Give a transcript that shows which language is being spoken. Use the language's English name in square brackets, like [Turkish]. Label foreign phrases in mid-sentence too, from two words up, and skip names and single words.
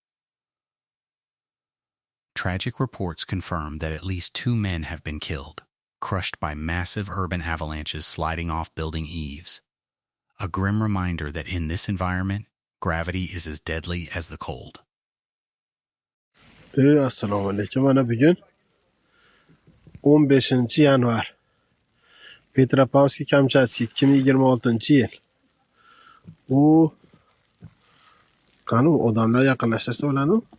[English] Tragic reports confirm that at least 2 men have been killed, crushed by massive urban avalanches sliding off building eaves. A grim reminder that in this environment, gravity is as deadly as the cold. [Uzbek] Assalomu alaykum. Mana bugun 15-yanvar. Petropavlsk Kamchatka 2026-yil. U qani odamlar yaqinlashtirsa bo'ladi?